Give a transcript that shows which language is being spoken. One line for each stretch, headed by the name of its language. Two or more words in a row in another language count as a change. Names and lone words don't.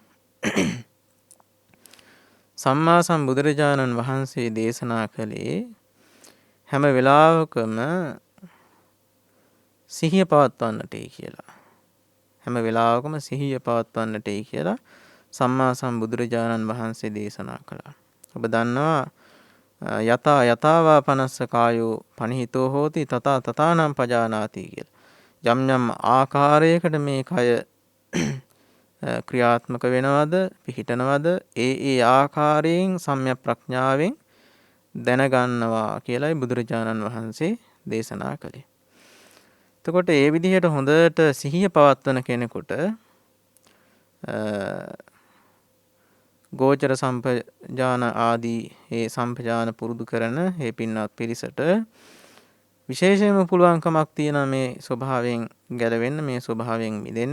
Sinhala: සම්මා සම්බුදුරජාණන් වහන්සේ දේශනා කළේ හැම වෙලාවකම සිහිය පවත්වන්නටයි කියලා. හැම වෙලාවකම සිහිය පවත්වන්නටයි කියලා සම්මා සම්බුදුරජාණන් වහන්සේ දේශනා කළා. ඔබ දන්නවා
Pali: යතා යතාවා පනස්ස කායෝ පනිහිතෝ හෝති තථා තථානම් පජානාති
Sinhala: කියලා. යම් යම් ආකාරයකට මේ කය ක්‍රියාත්මක වෙනවද පිහිටනවද ඒ ආකාරයෙන් සම්‍යක් ප්‍රඥාවෙන් දැනගන්නවා කියලායි බුදුරජාණන් වහන්සේ දේශනා කළේ. එතකොට ඒ විදිහට හොඳට සිහිය පවත්වන කෙනෙකුට ගෝචර සම්පජාන ආදී ඒ සම්පජාන පුරුදු කරන ඒ පින්වත් පිරිසට විශේෂයෙන්ම පුළුවන්කමක් තියෙනවා මේ ස්වභාවයෙන් ගැලවෙන්න මේ ස්වභාවයෙන් මිදෙන්න.